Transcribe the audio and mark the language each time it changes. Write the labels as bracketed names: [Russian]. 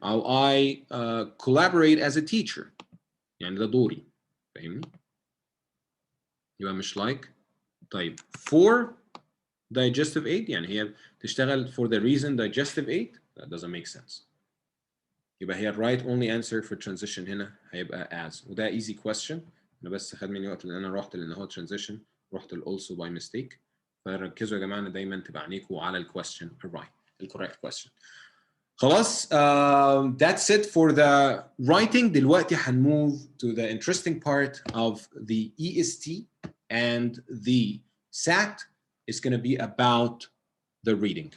[Arabic] أو [English] I collaborate as a teacher. [Arabic] يعني ده دوري. فاهمني؟ يبقى مش like. طيب [English] for digestive aid [Arabic] يعني هي تشتغل [English] for the reason digestive aid. That doesn't make sense. [Arabic] يبقى هي [English] right only answer for transition هنا هيبقى as. [Arabic] وده [English] easy question. [Arabic] أنا بس خد مني وقت لأن أنا رحت لأن هو transition رحت ال also [English] by mistake. [Arabic] فركزوا يا جماعة إن دايما تبقى عينيكم على ال [English] question right. ال correct question. [Arabic] خلاص [English] that's it for the writing. [Arabic] دلوقتي هنmove to the interesting part of the EST and the SAT. [English] It's going to be about the reading.